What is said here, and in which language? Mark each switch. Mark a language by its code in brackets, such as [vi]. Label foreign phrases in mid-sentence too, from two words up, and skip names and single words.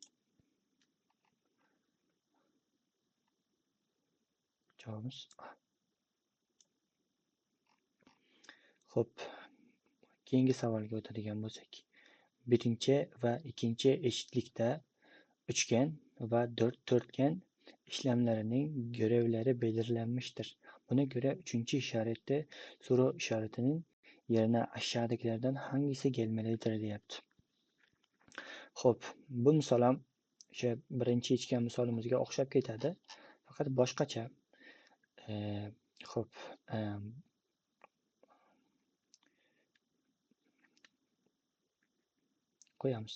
[uz] Javobimiz A. Xo'p. Keyingi savolga o'tadigan bo'lsak, birinchi va ikkinchi [tr] eşitlikda üçgen va dörtgen işlemlerining görevleri belirlenmiştir. Buna göre üçüncü işarette soru işaretinin yerine aşağıdakilerden hangisi gelmelidir deyapti. [uz] Xo'p, bu misol ham o'sha birinchi ichgan misolimizga o'xshab ketadi, faqat boshqacha. Xo'p, qo'yamiz.